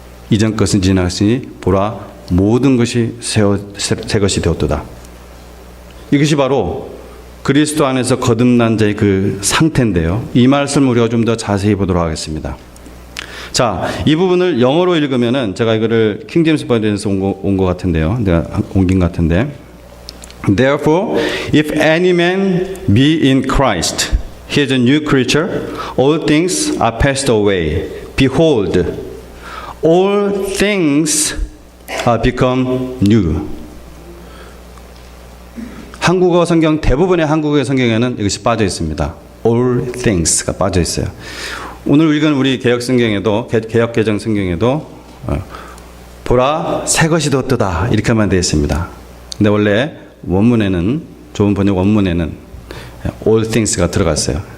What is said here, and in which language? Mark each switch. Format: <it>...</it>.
<ko>이전 것은 지나갔으니 보라 모든 것이 새 것이 되었도다. 이것이 바로 그리스도 안에서 거듭난 자의 그 상태인데요. 이 말씀을 우리가 좀 더 자세히 보도록 하겠습니다. 자, 이 부분을 영어로 읽으면은 제가 이거를 킹제임스 버전에서 온 것 같은데요. 내가 옮긴 것 같은데.</ko> <en>Therefore, if any man be in Christ, he is a new creature. All things are passed away. Behold, all things are become new.</en> <ko>한국어 성경, 대부분의 한국어 성경에는 이것이 빠져 있습니다. All things가 빠져 있어요. 오늘 읽은 우리 개혁 성경에도, 개혁 개정 성경에도 보라 새 것이 되었도다 이렇게만 되어 있습니다. 근데 원래 원문에는, 좋은 번역 원문에는 all things가 들어갔어요.</ko>